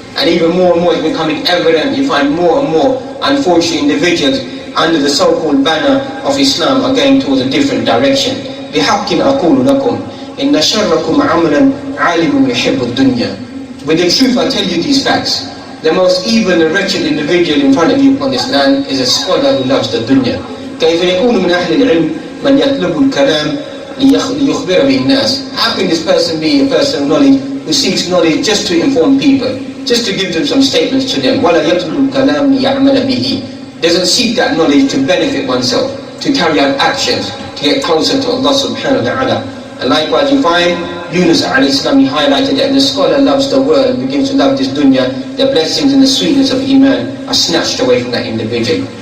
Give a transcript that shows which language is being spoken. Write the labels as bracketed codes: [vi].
[en] And even more and more it's becoming evident. You find more and more, unfortunate individuals under the so-called banner of Islam are going towards a different direction. [ar] بِحَقٍّ أَقُولُ لَكُمْ إِنَّ شَرَّكُمْ عَمْلًا عَالِمٌ يُحِبُّ الدُّنْيَا. [en] With the truth, I tell you these facts. The most evil and wretched individual in front of you upon this land is a scholar who loves the dunya. [ar] كيف يكون من أهل العلم من يطلب الكلام ليخبر به الناس. [en] How can this person be a person of knowledge who seeks knowledge just to inform people, just to give them some statements to them? [ar] ولا يطلب الكلام ليعمل به. [en] Doesn't seek that knowledge to benefit oneself, to carry out actions, to get closer to Allah subhanahu wa ta'ala. And likewise you find Yunus alayhi salam, he highlighted that the scholar loves the world and begins to love this dunya, the blessings and the sweetness of iman are snatched away from that individual.